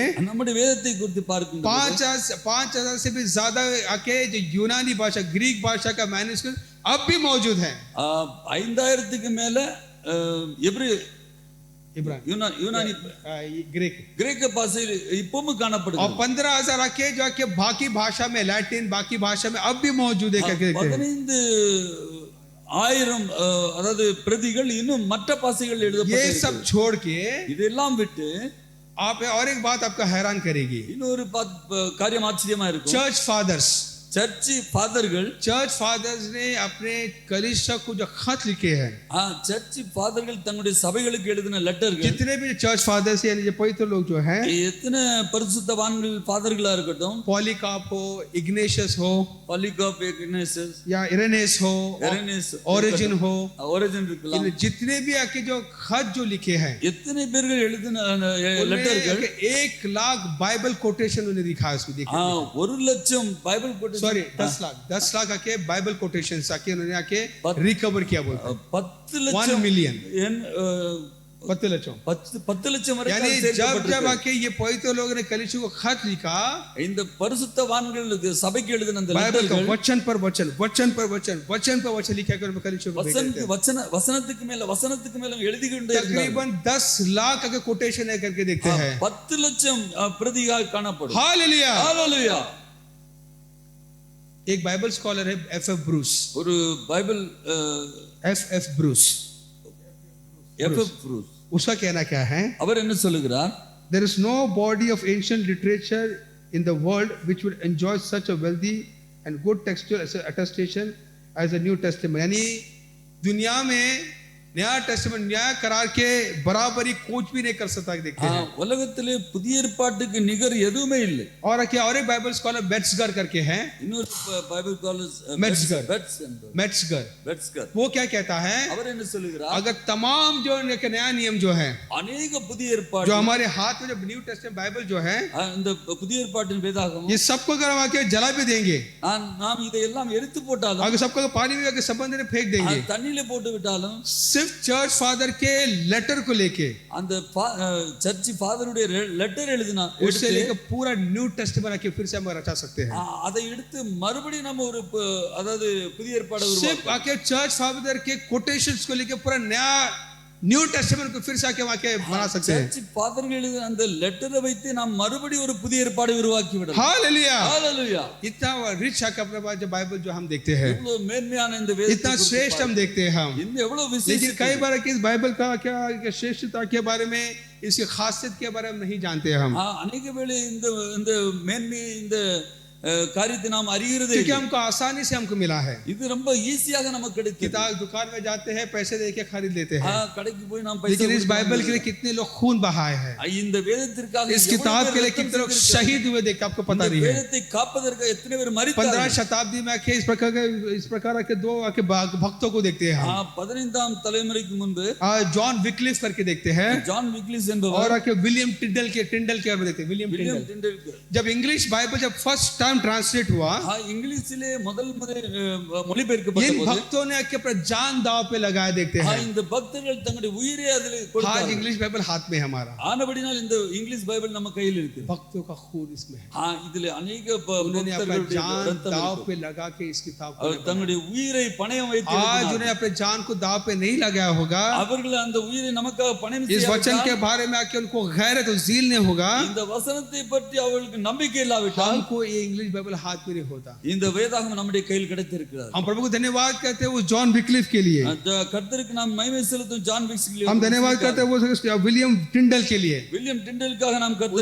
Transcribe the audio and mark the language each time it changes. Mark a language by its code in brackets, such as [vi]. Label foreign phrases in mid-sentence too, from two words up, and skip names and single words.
[ta] நம்முடைய வேதத்தை குறித்து பார்க்கும் [hi] 5,000 से भी ज्यादा आके जो यूनानी भाषा ग्रीक भाषा का मैन्युस्क्रिप्ट अब भी मौजूद है [ta] 5,000க்கு மேல எபிரேய यूनानी [hi] ग्रीक [ta] கிரேக்க பாஷையில் இப்பவும் காணப்படுது [hi] और 15,000 आके जो आके बाकी भाषा में लैटिन बाकी भाषा में अब भी मौजूद है करके देखते हैं [ta] 15,000 அதாவது பிரதிகள் இன்னும் மற்ற பாஷைகள் [hi] ये [ta] எழுதப்பட்டிருக்கு [hi] सब छोड़ के [ta] இதெல்லாம் விட்டு [hi] आप और एक बात आपका हैरान करेगी [ta] இன்னொரு காரியம் ஆச்சரியமா இருக்கும் [en] church fathers church fathers [hi] ने अपने कलीसिया को जो खत लिखे हैं [ta] சர்ச் ஃபாதர்கள் தங்களுடைய சபைகளுக்கு எழுதின லெட்டர்கள் [hi] जितने भी [en] church fathers [hi] यानी जो पवित्र लोग जो हैं [ta] எத்தனை பரிசுத்தவான்கள் ஃபாதர்களா இருக்கட்டும் [hi] पॉलीकार्प हो इग्नेशियस हो [ta] பாலிகார்ப் இக்னேசியஸ் [hi] या इरेनेस हो ओरिजिन हो [ta] ओरिजिन இருக்கலாம் [hi] जितने भी आके जो खत जो लिखे हैं [ta] எத்தனை பேர்கள் எழுதின லெட்டர்கள் [hi] 1,00,000 [en] Bible quotation [hi] उन्हें लिखा है उसमें देखिए [en] 1,00,000 Bible quotation [hi] सॉरी 10 लाख आके [en] Bible quotation [hi] आके उन्होंने आके रिकवर किया बोलते [ta] 10 லட்சம் [en] 1 million [ta] 10 லட்சம் வரை [hi] यानी जब आके ये पवित्र लोगों ने कलीसिया को खत लिखा [ta] இந்த பரிசுத்தவான்களுக்கு சபைக்கு எழுதின அந்த [hi] बाइबल का [ta] லெட்டர்கள் [hi] वचन पर वचन लिखा कर कलीसिया को भेजते हैं [ta] வசனத்துக்கு மேல எழுதி கொண்டே இருந்தார்கள் [hi] तकरीबन 10 लाख का कोटेशन है करके देखते हैं [ta] 10 லட்சம் பிரதியாக காணப்படும் [hi] हालेलुया हालेलुया एक [en] Bible scholar [hi] है एफ ब्रूस [ta] ஒரு பைபிள் [hi] एफ ब्रूस उसका कहना क्या है [ta] அவர் என்ன சொல்லுகிறார் [en] there is no body of ancient literature in the world which would enjoy such a wealthy and good textual attestation as the New Testament [hi] यानी दुनिया में नया टेस्टामेंट नया करार के बराबरी कुछ भी नहीं कर सकता देखते हैं [ta] உலகத்திலே புதிய ஏற்பாட்டுக்கு நிகர் எதுவுமே இல்லை [hi] और क्या और एक [en] Bible scholar [hi] मेट्सगर करके हैं [ta] இன்னொரு [en] Bible scholar [hi] मेट्सगर वो क्या कहता है [ta] அவர் என்ன சொல்லுகிறார் [hi] अगर तमाम जो नया नियम जो है [ta] अनेक புதிய ஏற்பாடு [hi] जो हमारे हाथ में जब [en] New Testament Bible [hi] जो है [ta] இந்த புதிய ஏற்பாட்டின் வேதாகமம் [hi] ये सबको अगर हम आके जला भी देंगे [ta] நாம் இதையெல்லாம் எரித்து போட்டாலும் [hi] अगर सबको पानी में आके संबंध में फेंक देंगे [ta] தண்ணியில போட்டு விட்டாலும் [hi] सिर्फ [en] church father [hi] के लेटर को लेके [ta] அந்த சர்ச் ஃபாதருடைய லெட்டர் எழுதினா [hi] उससे लेके पूरा [en] New Testament [hi] आके फिर से हम रचा सकते हैं [ta] அதை எடுத்து மறுபடியும் நம்ம ஒரு அதாவது புதிய ஏற்பாடு [hi] सिर्फ आके [en] church father [hi] के कोटेशंस को लेके पूरा नया [en] New Testament [hi] को फिर से आके वहां के बना सकते हैं [ta] சர்ச் ஃபாதர்கள் எழுதின அந்த லெட்டரை வைத்து நாம் மறுபடியும் ஒரு புதிய ஏற்பாடு உருவாக்கி விடலாம் [hi] हालेलुया हालेलुया इतना रिच आके अपने पास जो बाइबल जो हम देखते हैं [ta] எவ்வளவு மேன்மையான இந்த வேதத்தை [hi] इतना श्रेष्ठ हम देखते हैं हम [ta] இந்த எவ்வளவு [hi] लेकिन [ta] விசேஷம் [hi] कई बार कि इस बाइबल का क्या श्रेष्ठता के बारे में इसकी खासियत के बारे में नहीं जानते हम [ta] अनेक वेले இந்த மேன்மை இந்த காரியத்தை நாம் அறிகிறதே [hi] क्योंकि हमको आसानी से हमको मिला है [ta] இது ரொம்ப ஈஸியாக நமக்கு கிடைக்குது [hi] किताब दुकान में जाते हैं पैसे देके खरीद लेते हैं [ta] கடைக்கு போய் நாம் [hi] लेकिन इस बाइबल के लिए कितने लोग खून बहाए हैं [ta] இந்த வேதத்திற்காக [hi] इस किताब के लिए कितने लोग शहीद हुए देख आपको पता नहीं है [ta] வேதத்தை காப்பதற்கு எத்தனை பேர் மரித்தார்கள் [hi] 15 शताब्दी में आके इस प्रकार के दो आके भक्तों को देखते हैं [ta] 15ஆம் தலைமுறைக்கு முன்பு [hi] जॉन विक्लिफ करके देखते हैं [ta] ஜான் விக்லிஸ் என்பவர் [hi] और आके विलियम टिंडल के बारे में देखते हैं विलियम टिंडल जब [en] English Bible [hi] जब [en] first term translate [hi] हुआ, [ta] இங்கிலீஷிலே முதல் முறை மொழிபெயர்க்கப்பட்ட [hi] इन [ta] போது [hi] भक्तों ने आके अपना जान दाव पे लगाए देखते हैं। [ta] இந்த பக்தர்கள் தங்களுடைய உயிரை அதில் [hi] आज [ta] கொடுத்தார்கள். [en] English Bible [hi] हाथ में है हमारा, [ta] ஆனபடினால் இந்த [en] English Bible [ta] நம்ம கையில் இருக்கு. [hi] भक्तों का खून इसमें है। [ta] இதுல अनेक [hi] उन्होंने अपना [ta] பக்தர்களுடைய [hi] जान [ta] ரத்தம் [hi] दाव [ta] இருக்கு. [hi] पे लगा के इस किताब को [ta] அவர் தங்களுடைய உயிரை பணயம் வைத்து [hi] आज [ta] எழுதினார். [hi] उन्हें अपने जान को दाव पे नहीं लगाया होगा, [ta] அவர்கள் அந்த உயிரை நமக்காக பணயம் [hi] इस वचन [ta] செய்யாவிட்டால், [hi] के बारे में आके उनको गैरत और ज़ील नहीं होगा, [ta] இந்த वசனத்தை பற்றி அவர்களுக்கு நம்பிக்கை இல்லாவிட்டால் [hi] हमको ये [en] English Bible [hi] हाथ में नहीं होता। [ta] இந்த வேதாகமம் நம்முடைய கையில் கிடைத்திருக்கிறது. [hi] हम प्रभु को धन्यवाद करते हैं वो जॉन विक्लिफ के लिए, [ta] கர்த்தருக்கு நாம் மகிமை செலுத்தும் ஜான் விக்ஸ்லி, [hi] हम धन्यवाद करते हैं वो विलियम टिंडल के लिए, [ta] வில்லியம் டிண்டலுக்காக நாம் கர்த்தரை